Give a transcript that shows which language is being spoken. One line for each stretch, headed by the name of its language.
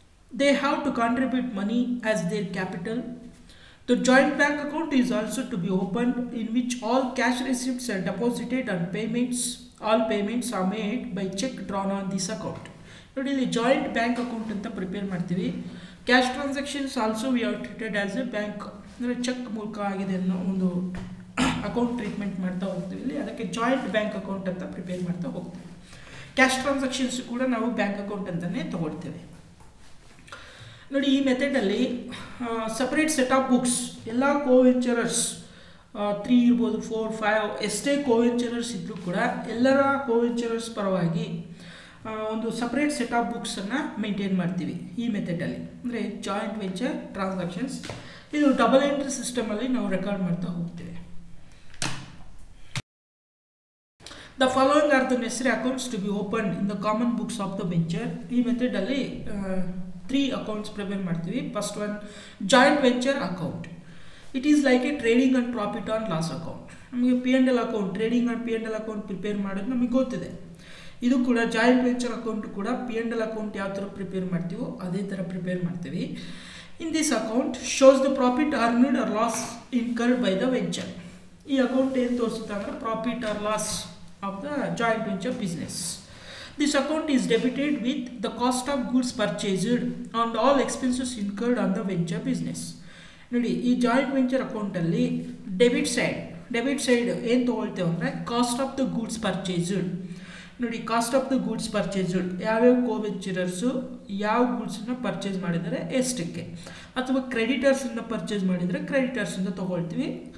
English: They have to contribute money as their capital. The joint bank account is also to be opened, in which all cash receipts are deposited and all payments are made by check drawn on this account. Now, joint bank account
Kannada: anta prepare martivi.
English: Cash transactions also we are treated as a bank.
Kannada: Check ಮೂಲಕ ಆಗಿದೆ ಅನ್ನೋ ಒಂದು account treatment ಮಾಡ್ತಾ ಹೋಗ್ತೀವಿ. ಇಲ್ಲಿ ಅದಕ್ಕೆ joint bank account ಅಂತ prepare ಮಾಡ್ತಾ ಹೋಗ್ತೀವಿ. ಕ್ಯಾಶ್ ಟ್ರಾನ್ಸಾಕ್ಷನ್ಸ್ ಕೂಡ ನಾವು ಬ್ಯಾಂಕ್ ಅಕೌಂಟ್ ಅಂತಾನೆ ತಗೊಳ್ತೇವೆ. ನೋಡಿ, ಈ ಮೆಥಡಲ್ಲಿ ಸಪ್ರೇಟ್ ಸೆಟ್ ಆಫ್ ಬುಕ್ಸ್ ಎಲ್ಲ ಕೋವೆಂಚರರ್ಸ್ 3 ಇರ್ಬೋದು, 4, 5 ಎಷ್ಟೇ ಕೋವೆಂಚರರ್ಸ್ ಇದ್ದರೂ ಕೂಡ ಎಲ್ಲರ ಕೋವೆಂಚರರ್ಸ್ ಪರವಾಗಿ ಒಂದು ಸಪ್ರೇಟ್ ಸೆಟ್ ಆಫ್ ಬುಕ್ಸನ್ನು ಮೇಂಟೈನ್ ಮಾಡ್ತೀವಿ ಈ ಮೆಥಡಲ್ಲಿ. ಅಂದರೆ ಜಾಯಿಂಟ್ ವೆಂಚರ್ ಟ್ರಾನ್ಸಾಕ್ಷನ್ಸ್ ಇದು ಡಬಲ್ ಎಂಟ್ರಿ ಸಿಸ್ಟಮಲ್ಲಿ ನಾವು ರೆಕಾರ್ಡ್ ಮಾಡ್ತಾ ಹೋಗ್ತೇವೆ.
English: The following are the necessary accounts to be opened in the common books of the venture.
Kannada: ಈ ಮೆಥಡಲ್ಲಿ 3 accounts prepare ಮಾಡ್ತೀವಿ.
English: First one, joint venture account. It is like a trading and profit and loss account.
Kannada: ನಮಗೆ P&L account, trading and P&L account prepare ಮಾಡೋದು ನಮಗೆ ಗೊತ್ತಿದೆ. ಇದು ಕೂಡ joint venture account ಕೂಡ P&L account ಯಾವ ಥರ ಪ್ರಿಪೇರ್ ಮಾಡ್ತೀವೋ ಅದೇ ಥರ ಪ್ರಿಪೇರ್ ಮಾಡ್ತೀವಿ.
English: In this account shows the profit earned or loss incurred by the venture.
Kannada: ಈ ಅಕೌಂಟ್ ಏನು ತೋರಿಸುತ್ತೆ ಅಂದರೆ profit or loss
English: of the joint venture business. This account is debited with the cost of goods purchased and all expenses incurred on the venture business.
Kannada: ನೋಡಿ, ಈ joint venture ಅಕೌಂಟಲ್ಲಿ debit side ಏನು ತೊಗೊಳ್ತೇವೆ ಅಂದರೆ cost of the goods purchased. ನೋಡಿ, cost of the goods purchased ಯಾವ್ಯಾವ ಕೋವೆಂಚರರ್ಸು ಯಾವ ಗೂಡ್ಸನ್ನು purchase ಮಾಡಿದರೆ ಎಷ್ಟಕ್ಕೆ, ಅಥವಾ ಕ್ರೆಡಿಟರ್ಸನ್ನು ಪರ್ಚೇಸ್ ಮಾಡಿದರೆ ಕ್ರೆಡಿಟರ್ಸಿಂದ ತೊಗೊಳ್ತೀವಿ.